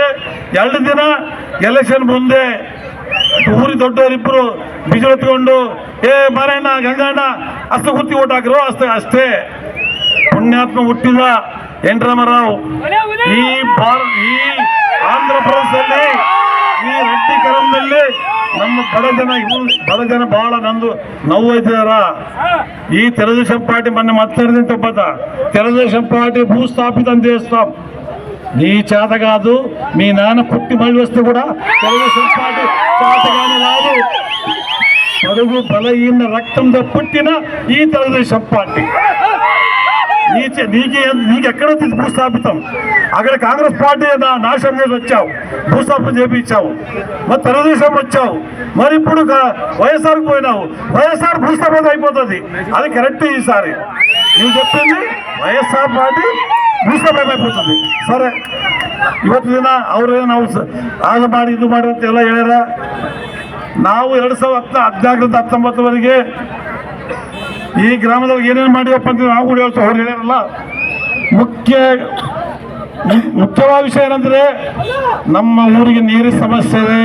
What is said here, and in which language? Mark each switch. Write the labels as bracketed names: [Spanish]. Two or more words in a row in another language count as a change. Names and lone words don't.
[Kannada] 2 ದಿನ ಎಲೆಕ್ಷನ್ ಮುಂದೆ ಊರಿ ದೊಡ್ಡವರಿಬ್ಬರು ಬಿಸಿಲು ಹೊತ್ಕೊಂಡು, ಮಾರಣ್ಣ ಗಂಗಣ್ಣ ಅಷ್ಟು ಗುರ್ತಿ ಓಟ್ ಹಾಕಿರೋ ಅಷ್ಟೇ. ಪುಣ್ಯಾತ್ಮ ಹುಟ್ಟಿದ ಎನ್ ರಾಮರಾವ್ ಈ ಆಂಧ್ರ ಪ್ರದೇಶದಲ್ಲಿ, ಈ ರೆಡ್ಡೀಕರಣದಲ್ಲಿ ನಮ್ಮ ಬಡ ಜನ ಬಹಳ ನೋವೈತಿದಾರ. [Telugu] ఈ తెలుగుదేశం పార్టీ మొన్న మాట్లాడింది తప్పత. తెలుగుదేశం పార్టీ భూస్థాపితం చేస్తాం. నీ చేత కాదు, మీ నాన్న పుట్టి మళ్ళీ వస్తే కూడా తెలుగుదేశం పార్టీ చేతగానే రాదు. పడుగు బలహీన రక్తంతో పుట్టిన ఈ తెలుగుదేశం పార్టీ నీకెక్కడ భూస్థాపితం? అక్కడ కాంగ్రెస్ పార్టీ నాశనం చేసి వచ్చావు, భూస్థాపన చేపించావు. మరి తెలుగుదేశం వచ్చావు, మరి ఇప్పుడు వైఎస్ఆర్కి పోయినావు. వైఎస్ఆర్ భూస్థాపన అయిపోతుంది. అది కరెక్ట్. ఈసారి నువ్వు చెప్పింది వైఎస్ఆర్ పార్టీ ಭೂಸ್ಥಾಪನೆ అయిపోతుంది. [Kannada] ಸರಿ, ಇವತ್ತು ದಿನ ಅವರು ನಾವು ಆಗ ಮಾಡಿ ಇದು ಮಾಡಿ ಅಂತ ಎಲ್ಲ ಹೇಳ್ಯಾರ. ನಾವು 2014-19ವರೆಗೆ ಈ ಗ್ರಾಮದಲ್ಲಿ ಏನೇನು ಮಾಡಿವಪ್ಪ ಅಂತ ನಾವು ಕೂಡ ಹೇಳ್ತಾ ಅವ್ರು ಹೇಳ್ಯಾರಲ್ಲ. ಮುಖ್ಯವಾದ ವಿಷಯ ಏನಂದ್ರೆ, ನಮ್ಮ ಊರಿಗೆ ನೀರಿನ ಸಮಸ್ಯೆ ಇದೆ.